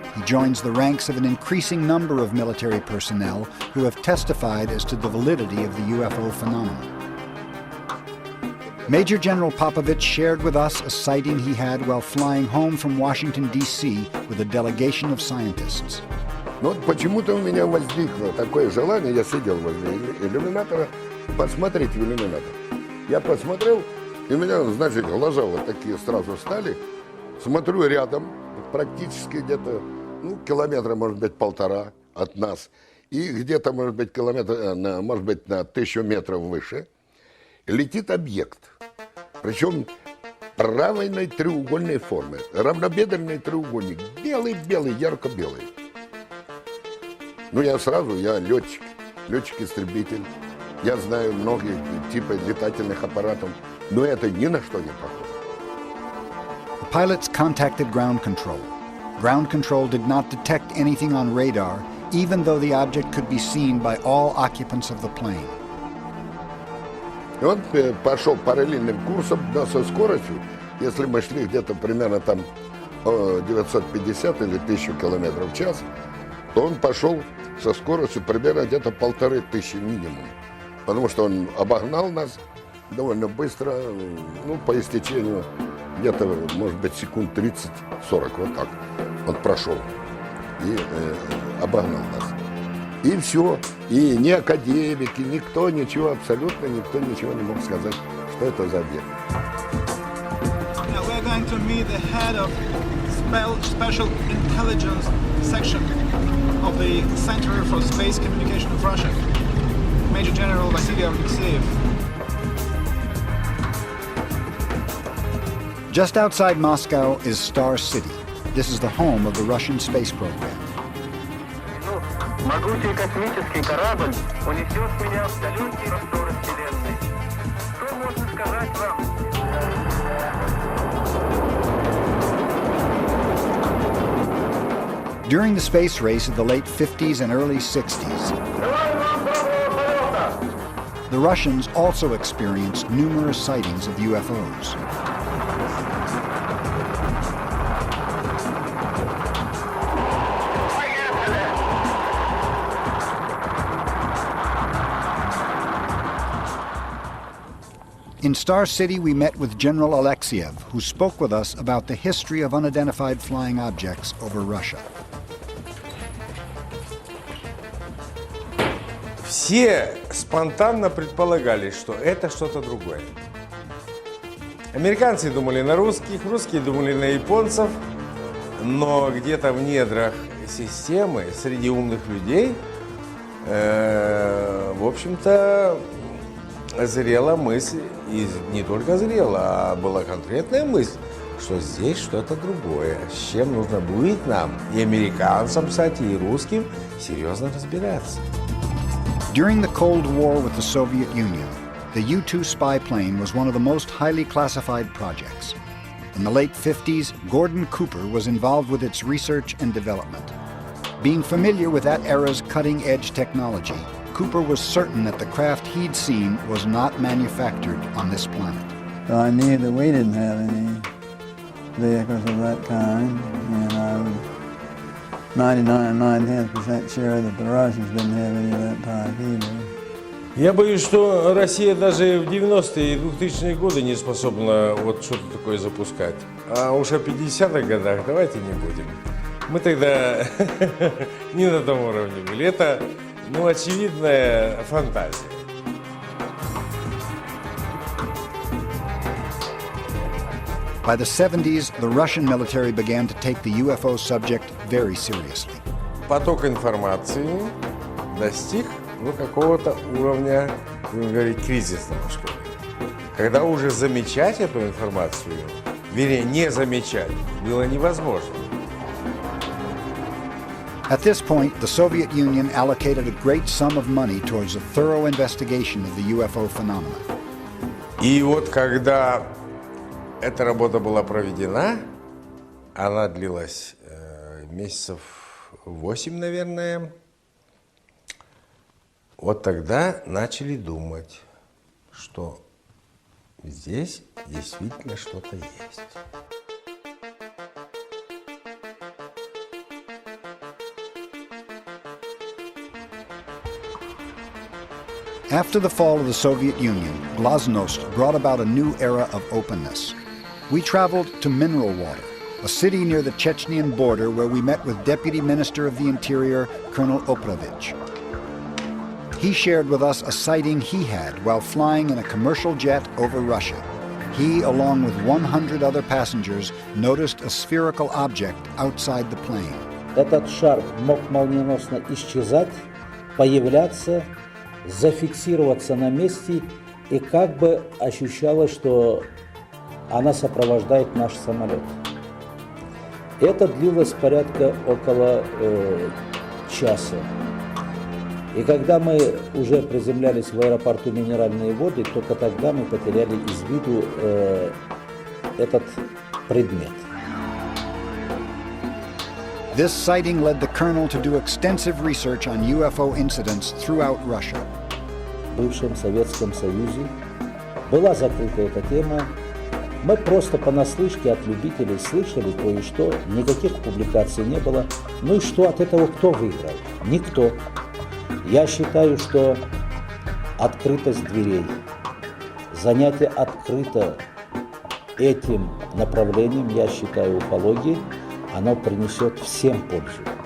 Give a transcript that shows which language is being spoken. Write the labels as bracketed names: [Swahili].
[English] He joins the ranks of an increasing number of military personnel who have testified as to the validity of the UFO phenomenon. Major General Popovich shared with us a sighting he had while flying home from Washington, D.C. with a delegation of scientists. [Russian] Но вот почему-то у меня возникло такое желание, я сидел возле иллюминатора, посмотреть в иллюминатор. Я посмотрел, и у меня, значит, глаза вот такие сразу стали. Смотрю рядом, практически где-то, километра, может быть, 1,5 от нас. И где-то, может быть, может быть, на 1000 метров выше летит объект. Причем правильной треугольной формы, равнобедренный треугольник, белый-белый, ярко-белый. Я летчик-истребитель, я знаю многие типы летательных аппаратов, но это ни на что не похоже. [English] The pilots contacted ground control. Ground control did not detect anything on radar, even though the object could be seen by all occupants of the plane. [Russian] И он пошел параллельным курсом, да, со скоростью, если мы шли где-то примерно там 950 или 1000 километров в час, то он пошел со скоростью примерно где-то 1500 минимум. Потому что он обогнал нас довольно быстро, по истечению где-то, может быть, секунд 30-40, вот так. Он прошел и обогнал нас. И все. И ни академики, никто ничего, абсолютно никто ничего не мог сказать, что это за объект. [English] Now we're going to meet the head of Special Intelligence Section of the Center for Space Communication of Russia, Major General Vasily Alexeyev. Just outside Moscow is Star City. This is the home of the Russian space program. [Russian] Могучий космический корабль унесет меня в далекие просторы Вселенной. Что можно сказать вам? [English] During the space race of the late 50s and early 60s, the Russians also experienced numerous sightings of UFOs. In Star City, we met with General Alexeyev, who spoke with us about the history of unidentified flying objects over Russia. [Russian] Все спонтанно предполагали, что это что-то другое. Американцы думали на русских, русские думали на японцев, но где-то в недрах системы, среди умных людей, в общем-то, зрела мысль, и не только зрела, а была конкретная мысль, что здесь что-то другое, с чем нужно будет нам, и американцам, кстати, и русским, серьезно разбираться. [English] During the Cold War with the Soviet Union, the U-2 spy plane was one of the most highly classified projects. In the late 50s, Gordon Cooper was involved with its research and development. Being familiar with that era's cutting-edge technology, Cooper was certain that the craft he'd seen was not manufactured on this planet. So I knew that we didn't have any vehicles of that kind, and I 99.9% sure that the Russians didn't have any of that type either. [Russian] Я боюсь, что Россия даже в 90-е и 2000-е годы не способна вот что-то такое запускать. А уж о 50-х годах давайте не будем. Мы тогда не на том уровне были. Это, очевидная фантазия. [English] By the 70s, the Russian military began to take the UFO subject very seriously. [Russian] Поток информации достиг какого-то уровня, будем говорить, кризисного, что ли. Когда уже замечать эту информацию, вернее, не замечать, было невозможно. [English] At this point, the Soviet Union allocated a great sum of money towards a thorough investigation of the UFO phenomena. [Russian] И вот когда эта работа была проведена, она длилась месяцев 8, наверное. Вот тогда начали думать, что здесь действительно что-то есть. [English] After the fall of the Soviet Union, Glasnost brought about a new era of openness. We traveled to Mineral Water, a city near the Chechenian border where we met with Deputy Minister of the Interior, Colonel Oprovich. He shared with us a sighting he had while flying in a commercial jet over Russia. He, along with 100 other passengers, noticed a spherical object outside the plane. [Russian] Этот шар мог молниеносно исчезать, появляться, зафиксироваться на месте, и как бы ощущалось, что она сопровождает наш самолет. Это длилось порядка около часа. И когда мы уже приземлялись в аэропорту Минеральные воды, только тогда мы потеряли из виду этот предмет. [English] This sighting led the colonel to do extensive research on UFO incidents throughout Russia. [Russian] В бывшем Советском Союзе была закрыта эта тема. Мы просто понаслышке от любителей слышали кое-что, никаких публикаций не было. Ну и что от этого кто выиграл? Никто. Я считаю, что открытость дверей, занятие открыто этим направлением, я считаю, уфологии, оно принесет всем пользу.